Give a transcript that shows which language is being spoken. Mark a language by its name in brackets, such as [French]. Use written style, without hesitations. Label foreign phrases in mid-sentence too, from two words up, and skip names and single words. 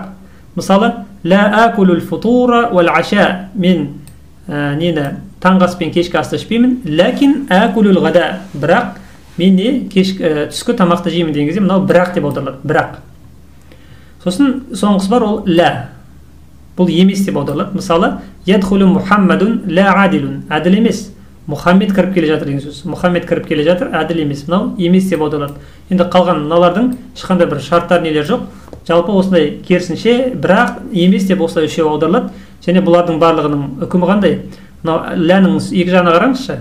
[Arabic] Мысалы, لا آكل الفطور والعشاء. [Kazakh] Мен таңғы ас пен кешкі асты ішпеймін, [Arabic] لكن آكل الغداء. [Kazakh] Бірақ мен түскі тамақты жеймін деген кезде мынау бірақ деп аударылады. Бірақ. Сосын соңғысы бар, ол ла. Бұл емес деп аударылады. Мысалы, [Arabic] يدخل محمد لا عادل. [Kazakh] Әділ емес. Мұхаммед кіріп келе жатыр деген сөз. Мұхаммед кіріп келе жатыр, әділ емес. Мынау емес деп аударылады. Енді қалған мыналардың ешқандай бір шарттар нелер жоқ. Жалпы осындай керісінше, бірақ емес деп осылай үшеу аударылады. Және бұлардың барлығының үкімі қандай? Мынау ләнің екі жағына қараңызшы.